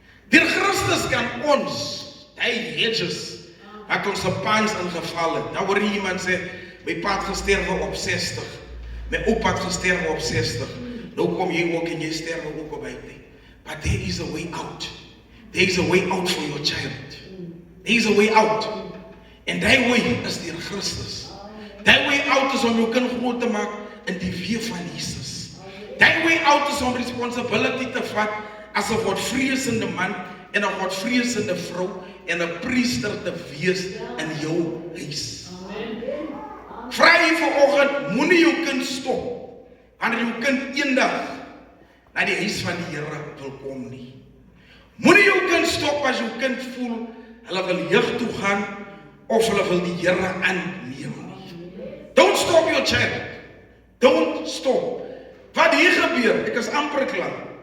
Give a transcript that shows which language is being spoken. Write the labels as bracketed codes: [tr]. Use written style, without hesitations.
[af] Deur Christus kan ons, die hedges, wat ons se paans ingeval het. Nou hoor jy iemand sê, my pa het gesterwe op 60, my oupa het gesterwe op 60, nou kom jy ook en jy sterwe ook op 80. [en] But there is a way out. There is a way out for your child. There is a way out. [af] En die way is deur Christus. Die way out is om jou kind groot te maak in die weë van Jesus. Die way out is om responsibility te vat as 'n godvreesende man en 'n godvreesende vrou en 'n priester te wees in jou huis. Vra jy vanoggend, moenie jou kind stop wanneer jou kind eendag na die huis van die Here wil kom nie. Moenie jou kind stop as jou kind voel hulle wil jeug toe gaan of hulle wil die Here aanneem nie. [en] Don't stop your child. Don't stop. [af] Wat hier gebeur, ek is amper klaar.